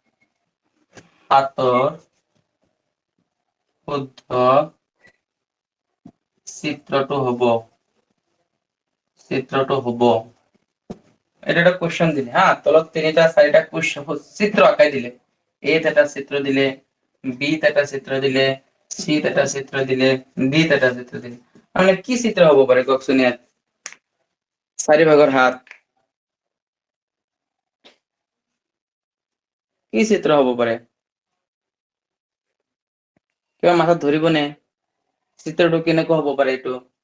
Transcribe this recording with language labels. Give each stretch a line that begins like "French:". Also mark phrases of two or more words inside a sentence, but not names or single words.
Assamese: 7 শুদ্ধ চিত্ৰটো হ'ব এটা একটা কোশ্চেন দিলে হ্যাঁ তলত 3টা 4টা কোশ্চেন চিত্র আঁকাই দিলে এ এটা চিত্র দিলে বি এটা চিত্র দিলে সি এটা চিত্র দিলে ডি এটা চিত্র দিলে মানে কি চিত্র হ'ব পাৰে কওকচোন ইয়াত 4 ভাগৰ 7 কি চিত্ৰ হ'ব পাৰে কিবা মাথাত ধৰিবনে চিত্ৰটো কেনেকুৱা হ'ব পাৰে এইটো